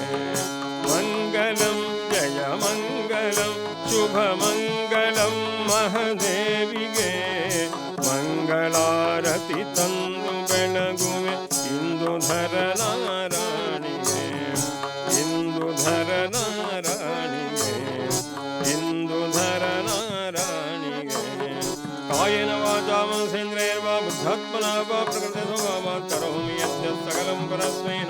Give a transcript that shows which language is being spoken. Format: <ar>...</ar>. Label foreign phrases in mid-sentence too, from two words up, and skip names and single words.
<kn>ಮಂಗಲಂ ಜಯ ಮಂಗಲಂ ಶುಭ ಮಂಗಲಂ ಮಹಾದೇವಿಗೆ. ಮಂಗಳಾರತಿ ತಂದು ಬೆಳಗುವೆ ಇಂದು ಧರನಾರಾಣಿಗೆ. ಇಂದು ಧರನಾರಾಣಿಗೆ. ಇಂದು ಧರನಾರಾಣಿಗೆ.</kn> <sa>ಕಾಯೇನ ವಾಚಾ ಮನಸೇಂದ್ರಿಯರ್ವಾ ಬುದ್ಧಾತ್ಮನಾ ವಾ ಪ್ರಕೃತಿಸ್ತೋ ವಾ ಕರೋಮಿ ಯದ್ಯತ್ ಸಕಲಂ ಪರಸ್ಮೈ</sa>